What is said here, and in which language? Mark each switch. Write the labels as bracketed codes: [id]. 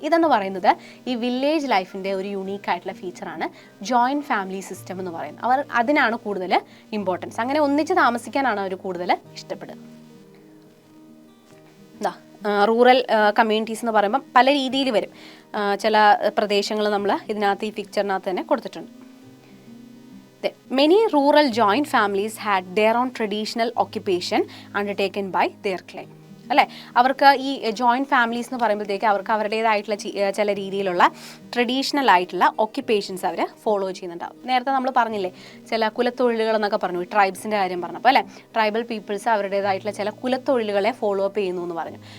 [ml] ഇതെന്ന് പറയുന്നത് ഈ വില്ലേജ് ലൈഫിൻ്റെ ഒരു യുണീക്കായിട്ടുള്ള ഫീച്ചറാണ് ജോയിൻറ്റ് ഫാമിലി സിസ്റ്റം എന്ന് പറയുന്നത്. അവർ അതിനാണ് കൂടുതൽ ഇമ്പോർട്ടൻസ്. അങ്ങനെ ഒന്നിച്ച് താമസിക്കാനാണ് അവർ കൂടുതൽ ഇഷ്ടപ്പെടുക. റൂറൽ കമ്മ്യൂണിറ്റീസ് എന്ന് പറയുമ്പം പല രീതിയിൽ വരും. ചില പ്രദേശങ്ങൾ നമ്മൾ ഇതിനകത്ത് ഈ പിക്ചറിനകത്ത് തന്നെ കൊടുത്തിട്ടുണ്ട്. [en] Many rural joint families had their own traditional occupation undertaken by their clan. [ml] അല്ലേ, അവർക്ക് ഈ ജോയിൻറ്റ് ഫാമിലീസ് എന്ന് പറയുമ്പോഴത്തേക്ക് അവർക്ക് അവരുടേതായിട്ടുള്ള ചില രീതിയിലുള്ള ട്രഡീഷണൽ ആയിട്ടുള്ള ഓക്യുപ്പേഷൻസ് അവർ ഫോളോ ചെയ്യുന്നുണ്ടാവും. നേരത്തെ നമ്മൾ പറഞ്ഞില്ലേ ചില കുലത്തൊഴിലുകൾ എന്നൊക്കെ പറഞ്ഞു, ട്രൈബ്സിൻ്റെ കാര്യം പറഞ്ഞപ്പോൾ അല്ലേ, ട്രൈബൽ പീപ്പിൾസ് അവരുടേതായിട്ടുള്ള ചില കുലത്തൊഴിലുകളെ ഫോളോ അപ്പ് ചെയ്യുന്നു എന്ന് പറഞ്ഞു.